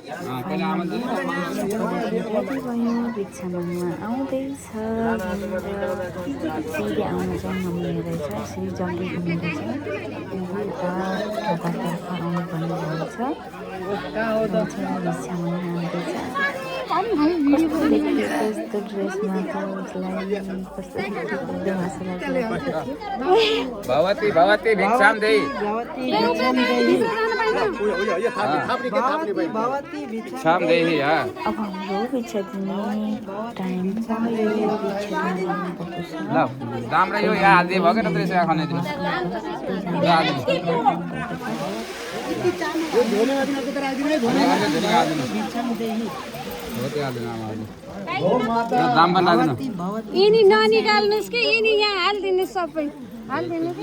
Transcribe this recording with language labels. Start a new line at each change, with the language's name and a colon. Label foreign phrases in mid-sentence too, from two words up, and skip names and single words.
Nepali: पहिला आमन्त्रण भयो भिक्षा माग्न आउँदैछ फेरि आउन चाहिँ नमिल्ने रहेछ। यसरी जग्गी घुम्दैछ तर्फ आउनु पर्ने रहेछ। भिक्षा माग्न आउँदैछ। कस्तो ड्रेसमा त उसलाई कस्तो
Sanskrit: भगवती भगवती भिक्षाम देई भिक्षाम देई हा।
Nepali: अब हाम्रो भिक्षा दिने टाइम भयो। ल राम्रो यो यहाँ हाल्दै भयो के त त्यसै खाने दिनु यिनी ननिकाल्नुहोस् कि यिनी यहाँ हालिदिनुहोस् सबै हालिदिनुहोस्।